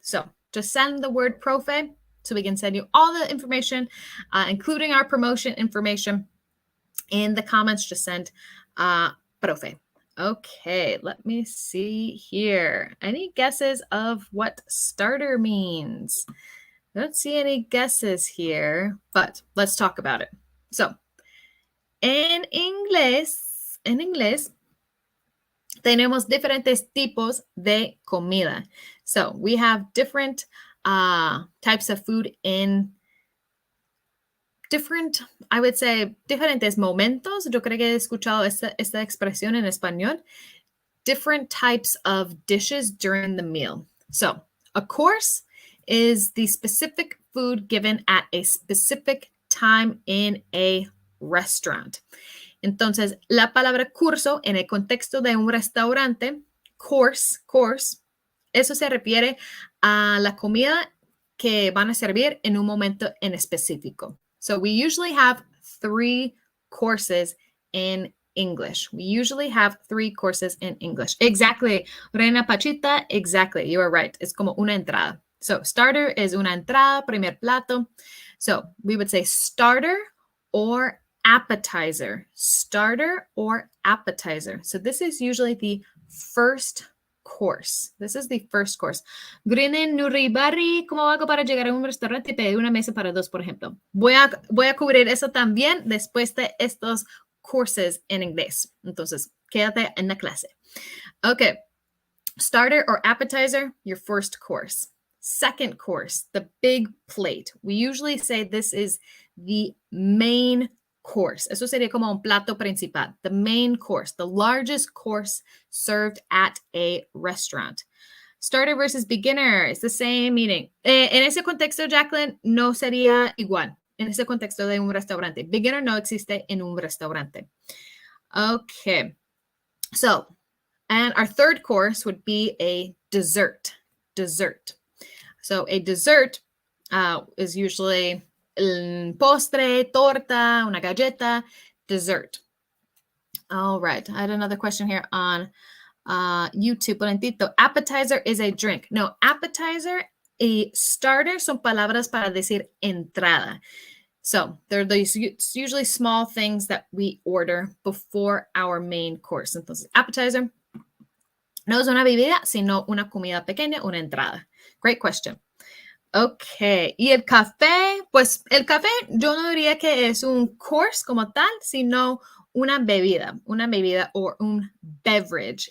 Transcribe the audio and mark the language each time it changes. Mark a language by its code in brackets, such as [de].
[en] So just send the word profe so we can send you all the information, including our promotion information. In the comments, just send profe. Okay, let me see here. Any guesses of what starter means? I don't see any guesses here, but let's talk about it. [es] So, en inglés, tenemos diferentes tipos de comida. [en] So, we have different types of food in different, I would say, [es] diferentes momentos. Yo creo que he escuchado esta expresión en español. [en] Different types of dishes during the meal. So, a course is the specific food given at a specific time in a restaurant. [es] Entonces, la palabra curso en el contexto de un restaurante, course, eso se refiere a la comida que van a servir en un momento en específico. [en] So we usually have 3 courses in English. We usually have 3 courses in English. Exactly. Reina Pachita, exactly. You are right. [es] Es como una entrada. [en] So starter is [es] una entrada, primer plato. [en] So we would say starter or appetizer. Starter or appetizer. So this is usually the first course. This is the first course. [es] Grinen Nuribari, ¿cómo hago para llegar a un restaurante y pedir una mesa para 2, por ejemplo? Voy a cubrir eso también después de estos courses en inglés. Entonces, quédate en la clase. [en] Okay. Starter or appetizer, your first course. Second course, the big plate. We usually say this is the main course. [es] Eso sería como un plato principal. [en] The main course, the largest course served at a restaurant. Starter versus beginner, it's the same meaning. [es] En ese contexto, Jacqueline, no sería igual. En ese contexto de un restaurante. Beginner no existe en un restaurante. Okay. [en] So, and our third course would be a dessert. Dessert. So, a dessert is usually [es] postre, torta, una galleta, [en] dessert. All right. I had another question here on YouTube. Polentito. Appetizer is a drink. [es] No, appetizer y starter son palabras para decir entrada. [en] So they're these usually small things that we order before our main course. [es] Entonces, appetizer no es una bebida, sino una comida pequeña, una entrada. [en] Great question. [es] Ok, y el café, pues el café yo no diría que es un course como tal, sino una bebida or un beverage.